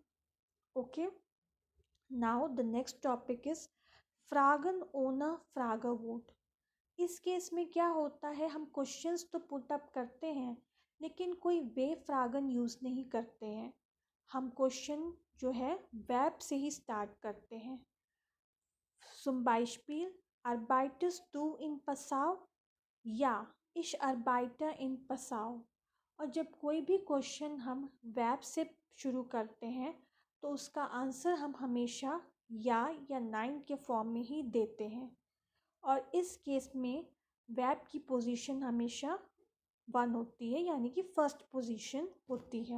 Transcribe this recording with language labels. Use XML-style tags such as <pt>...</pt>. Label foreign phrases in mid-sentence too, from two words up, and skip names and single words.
<en>okay, now the next topic is</en> <de>Fragen ohne Frage Wort.</de> <hi>इस केस में क्या होता है, हम क्वेश्चंस तो पुट अप करते हैं लेकिन कोई वे फ्रागन यूज़ नहीं करते हैं। हम क्वेश्चन जो है वर्ब से ही स्टार्ट करते हैं।</hi> <de>Zum Beispiel arbeitest du in Passau? ja ich arbeite in Passau.</de> <hi>और जब कोई भी क्वेश्चन हम वर्ब से शुरू करते हैं तो उसका आंसर हम हमेशा</hi> <de>ja nein</de> <hi>के फॉर्म में ही देते हैं और इस केस में वर्ब की पोजीशन हमेशा 1 होती है, यानी कि</hi> <en>first position</en> <hi>होती है।</hi>